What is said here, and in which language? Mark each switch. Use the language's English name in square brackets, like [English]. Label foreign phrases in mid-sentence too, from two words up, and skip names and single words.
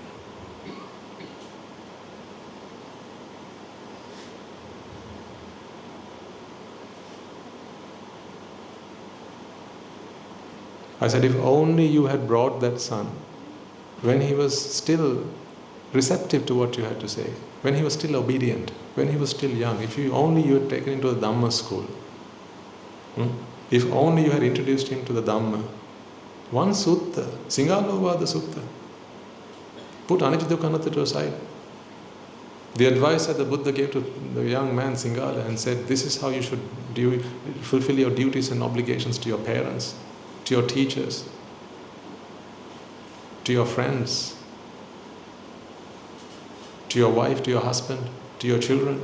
[English] I said, if only you had brought that son when he was still receptive to what you had to say, when he was still obedient, when he was still young, if you had taken him to the Dhamma school, if only you had introduced him to the Dhamma, one sutta, Singalovada sutta, put [Pali] Anicca Dukkha Anatta [English] to aside. The advice that the Buddha gave to the young man Singala and said, this is how you should fulfill your duties and obligations to your parents, to your teachers, to your friends, to your wife, to your husband, to your children.